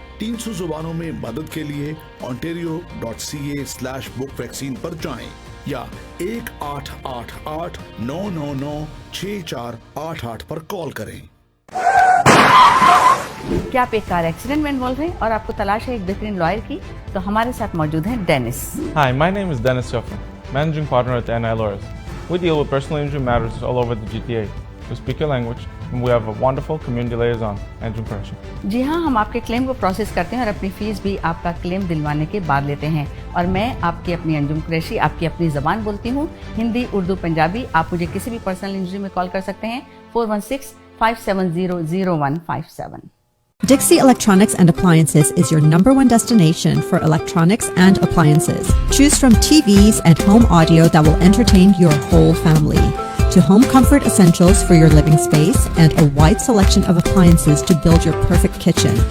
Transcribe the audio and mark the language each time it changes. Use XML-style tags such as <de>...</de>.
<hi>300 जुबानों में मदद के लिए ontario.ca/book वैक्सीन पर जाएं या 1-888-999-6488 पर कॉल करें। क्या आप एक कार एक्सीडेंट में इन्वॉल्व हैं और आपको तलाश है एक बेहतरीन लॉयर की, तो हमारे साथ मौजूद हैं Dennis.</hi> <en>Hi, my name is Dennis Joffman, managing partner at NI Lawyers. We deal with personal injury matters all over the GTA. We speak your language, and we have a wonderful community liaison, Anjum Qureshi.</en> <hi>जी हाँ, हम आपके claim को process करते हैं और अपनी fees भी आपका क्लेम दिलवाने के बाद लेते हैं। और मैं आपकी अपनी अंजुम कुरैशी आपकी अपनी ज़बान बोलती हूँ, हिंदी, उर्दू, पंजाबी। आप मुझे किसी भी पर्सनल इंजरी में कॉल कर सकते हैं 416-570-0157।</hi> <en>Dixie Electronics and Appliances is your #1 destination for electronics and appliances. Choose from TVs and home audio that will entertain your whole family, to home comfort essentials for your living space, and a wide selection of appliances to build your perfect kitchen.</en>